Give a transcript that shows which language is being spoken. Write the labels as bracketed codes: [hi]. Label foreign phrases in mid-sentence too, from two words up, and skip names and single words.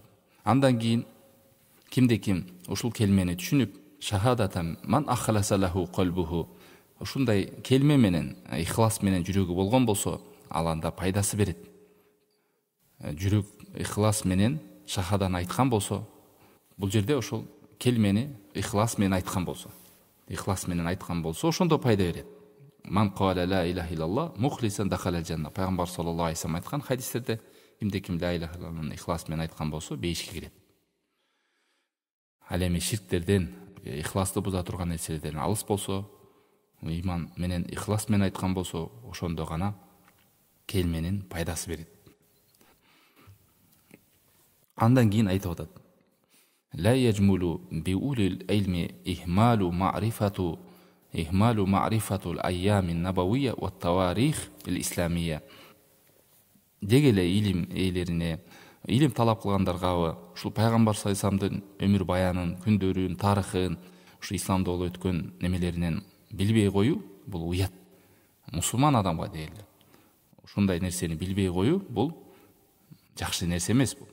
[ky] Андан кийин кимде ким ушул келмени түшүнүп, [ar] شهادة من أخلص له قلبه, [ky] ушундай келме менен, ихлас менен жүрөгү болгон болсо, ал анда пайдасы берет. Жүрөк ихлас менен шахадан айткан болсо, бул жерде ошол келмени ихлас менен айткан болсо, ошондо пайда берет. [ar] من قال لا إله إلا الله مخلصا دخل الجنة. [ky] Пайгамбар [ar] صلى الله عليه وسلم [ky] айткан хадистерде, кимде ким [ar] لا إله إلا الله [ky] ихлас менен айткан болсо, бейишке кирет. Ал эми ширктерден, ихласты буза турган нерселерден алыс болсо, иман менен ихлас менен айткан болсо, ошондо гана келменин пайдасы берет. Андан кийин айтып атат: [ar] لا يجمل بأولي العلم إهمال معرفة الأيام النبوية والتواريخ الإسلامية. [ky] Дегеле илим ээлерине, илим талап кылгандарга ушул пайгамбар [ar] صلى الله عليه وسلم [ky] өмүр баянын, күндөрүн, тарыхын, ушу исламда болуп өткөн немелеринен билбей коюу бул уят. Мусулман адамга дээрле. Ушундай нерсени билбей коюу бул жакшы нерсе эмес бул.